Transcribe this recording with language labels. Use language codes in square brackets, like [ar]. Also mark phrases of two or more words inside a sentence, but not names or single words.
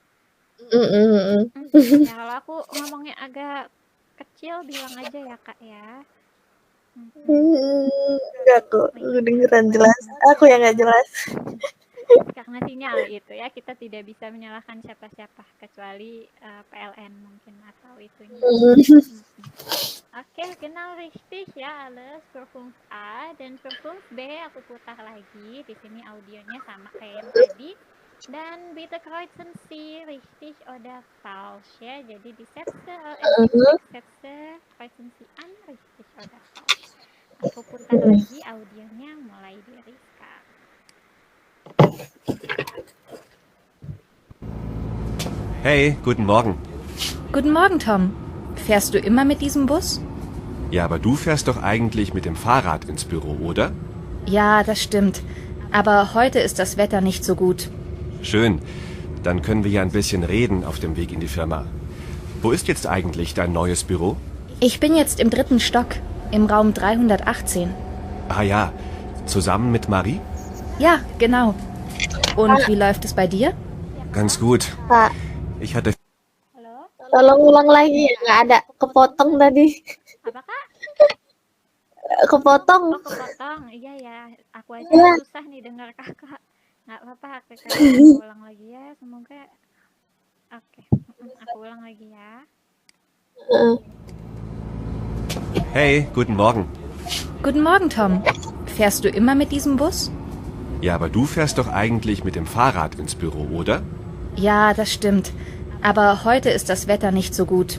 [id] Ya kalau aku ngomongnya agak kecil bilang aja ya Kak ya. Enggak kok, kedengeran jelas. Aku yang nggak jelas. Karena sinyal itu ya, kita tidak bisa menyalahkan siapa-siapa kecuali PLN mungkin atau itunya. Oke, [de] genau richtig ya alles. [id] Versuch A dan Versuch B aku putar lagi. Di sini audionya sama kayak yang tadi. Dan [de] bitte kreuzen Sie richtig oder falsch [id] ya. Jadi di [de] Sätze, Sätze kreuzen Sie an richtig oder falsch. [id] Aku putar lagi audionya mulai dari sekarang. [de] Hey, guten Morgen. Guten Morgen, Tom. Fährst du immer mit diesem Bus? Ja, aber du fährst doch eigentlich mit dem Fahrrad ins Büro, oder? Ja, das stimmt. Aber heute ist das Wetter nicht so gut. Schön. Dann können wir ja ein bisschen reden auf dem Weg in die Firma. Wo ist jetzt eigentlich dein neues Büro? Ich bin jetzt im 3. Stock, im Raum 318. Ah ja, zusammen mit Marie? Ja, genau. Und wie läuft es bei dir? Ganz gut. [id] Pak, [de] Ich hatte [id] Halo, tolong ulang lagi ya, nggak ada kepotong tadi. apa Kak? Kepotong. Oh, kepotong. Iya ya, aku aja Iya. susah nih dengar Kakak. Nggak apa-apa, aku ulang lagi ya. Semoga oke. Aku ulang lagi ya. [de] Hey, guten Morgen. Guten Morgen, Tom. Fährst du immer mit diesem Bus? Ja, aber du fährst doch eigentlich mit dem Fahrrad ins Büro, oder? Ja, das stimmt. Aber heute ist das Wetter nicht so gut.